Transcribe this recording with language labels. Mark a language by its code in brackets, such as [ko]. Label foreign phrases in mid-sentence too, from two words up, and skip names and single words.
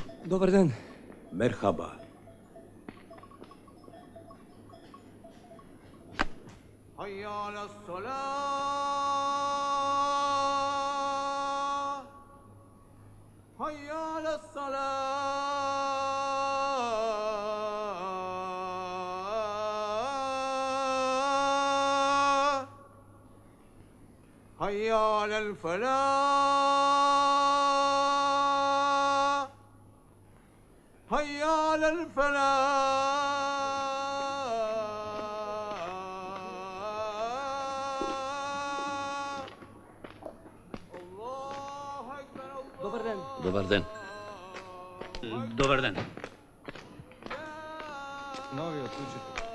[bs] Dobar dan. [tr] Merhaba. [ar] حي على الصلاة حي على الصلاة حي على الفلاح حي على الفلاح [bs] Dobar dan. Dobar dan. Dobar dan. Novi od učitelja.